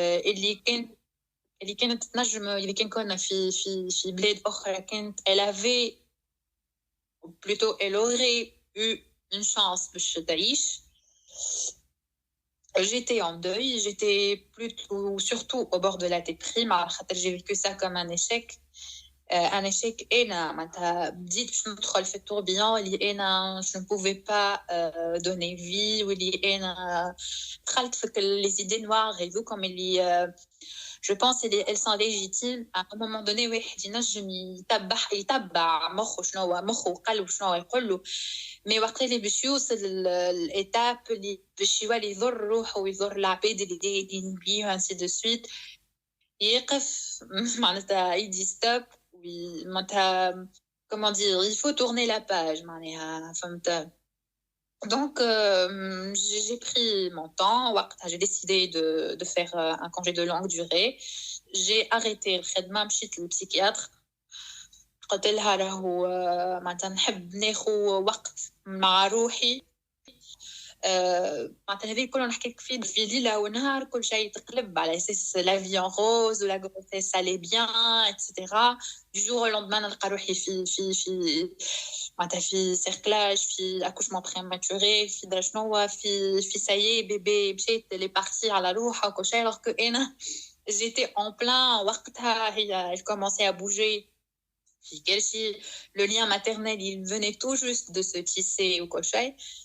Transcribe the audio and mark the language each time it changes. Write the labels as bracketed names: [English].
[Arabic] اللي كانت تنجم اللي كان كنا في بلاد أخرى كانت [French] elle avait plutôt elle aurait eu une chance [Arabic] باش تعيش. [French] J'étais en deuil, j'étais plutôt surtout au bord de la déprime. J'ai vécu ça comme un échec. Un échec énorme. [Arabic] معناتها بديت باش ندخل في التوربيون اللي انا [French] je ne pouvais pas donner vie [Arabic] واللي انا دخلت في [French] les idées noires et comme اللي je pense elles sont légitimes à un moment donné [Arabic] واحد ينجم يتبع مخه شنو هو مخه وقلبه شنو هو يقول له مي وقت اللي باش يوصل الايتاب اللي باش يولي يضر روحه ويضر العباد اللي دايرين بيه [French] ainsi de suite [Arabic] يقف معناتها يدي ستوب معناتها [French] comment dire il faut tourner la page [Arabic] معناها فهمت. [French] Donc, j'ai pris mon temps. J'ai décidé de faire un congé de longue durée. J'ai arrêté le traitement, je suis le psychiatre. [Arabic] قلت لها راهو معناتها نحب ناخذ وقت مع روحي. معناتها هذه كلنا نحكي لك في ليلة ونهار كل شيء تقلب على أساس [French] la vie en rose ou la grossesse allait bien etc. Du jour au lendemain [Arabic] نلقى روحي في معناتها في سيركلاج في [French] accouchement prématuré [Arabic] في درا شنو في سايي بيبي مشيت لي بارتي على روحها وكل شيء [French] alors que [Arabic] أنا [French] j'étais en plein [Arabic] وقتها هي [French] elle commençait à bouger [Arabic] في كل شيء [French] le lien maternel il venait tout juste de se tisser [Arabic] وكل شيء.